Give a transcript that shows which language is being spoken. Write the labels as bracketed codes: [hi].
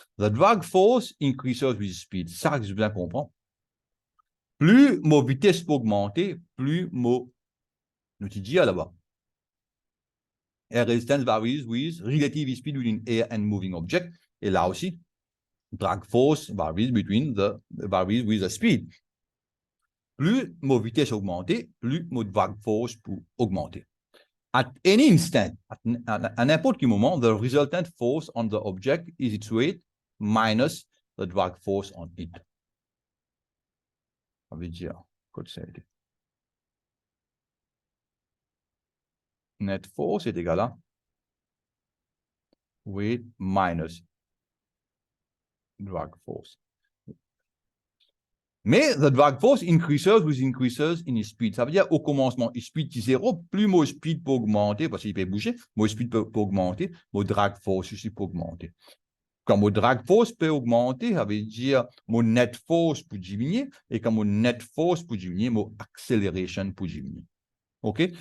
[en] The drag force increases with speed. [fr] Ça, je bien comprends. Plus ma vitesse peut augmenter, plus ma Nous te dit là-bas. [en] Air resistance varies with relative speed within air and moving object. [fr] Et là aussi, [en] drag force varies with the speed. [fr] Plus ma vitesse augmente, plus ma drag force peut augmenter. [en] At any instant, [fr] à n'importe quel moment, [en] the resultant force on the object is its weight minus the drag force on it. [fr] Ça veut dire, quoi ça dit? [en] Net force [fr] est égal à [en] weight minus drag force. Mais the drag force increases in speed. [fr] Ça veut dire au commencement, speed est 0, plus mon speed peut augmenter, parce qu'il peut bouger, mon speed peut augmenter, mon drag force aussi peut augmenter. Quand mon drag force peut augmenter, ça veut dire mon net force peut diminuer, et quand mon net force peut diminuer, mon acceleration peut diminuer. OK?